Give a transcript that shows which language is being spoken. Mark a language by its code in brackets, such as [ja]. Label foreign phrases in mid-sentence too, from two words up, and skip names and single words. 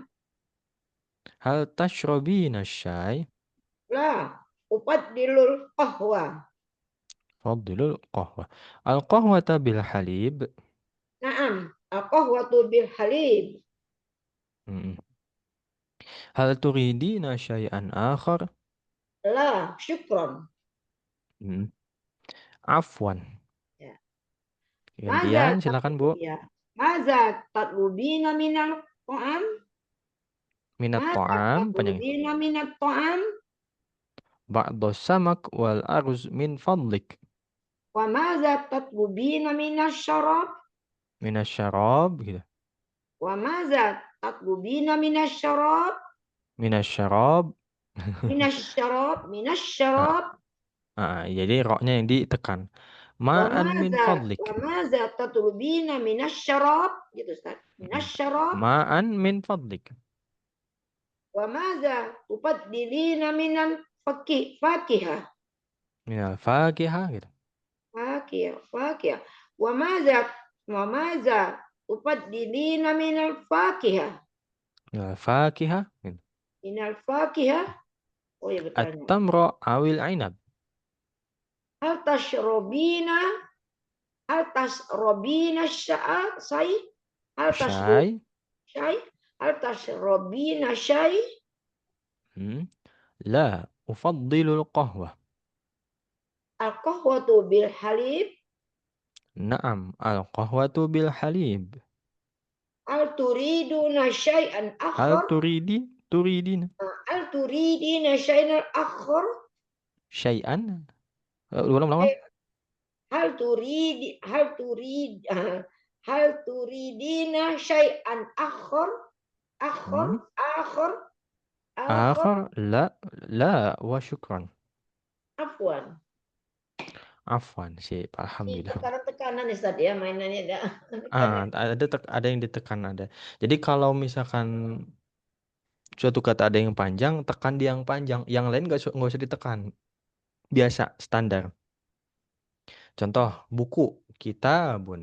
[ar] هل تشربين شيء? لا. أفضل القهوة. فضل القهوة. القهوة بالحليب. نعم. القهوة بالحليب. Mm-mm. هل تريدين شيئا آخر? لا. شكرا. Mm. Afwan. Ya. Maza [id] Gantian, silakan Bu. ya. [ar] ماذا تطلبين من الطعام. Minat Maza ta'am, [id] panjang. [ar] تطلبين من الطعام. بعض سمك والأرز من فضلك. وماذا تطلبين من الشراب. من الشراب, gitu. وماذا تطلبين من الشراب. من الشراب. من الشراب. Minas Ah, syarab. [id] jadi roknya yang ditekan. [ar] ماء من فضلك. وماذا تطلبين من الشراب. Gitu Ustaz. من الشراب. ماء من فضلك. وماذا تفضلين من الفاكهة. من الفاكهة, gitu. Fakihah. وماذا تفضلين من الفاكهة. من الفاكهة, gitu. من الفاكهة. [id] Oh ya bertanya. [ar] التمر أو العنب. هل تشربين. هل تشربين شيء. هل تشرب Syai. شيء. هل تشربين شيء. لا، أفضل القهوة. القهوة بالحليب. نعم، القهوة بالحليب. هل تريدون شيئا Hal akhar. turidina. هل تريدين شيئا آخر. Syai'an. Ulang-ulang. هل تريدين شيئا آخر. Akhar. Hmm. آخر. آخر. آخر، لا، وشكرا. Afwan. Afwan, [id] sip, Ini [ar] alhamdulillah. [id] tekanan-tekanan nih Ustaz ya mainannya ada. Ada yang ditekan ada. Jadi kalau misalkan suatu kata ada yang panjang, tekan di yang panjang. Yang lain nggak usah ditekan. Biasa, standar. Contoh, buku, kitabun.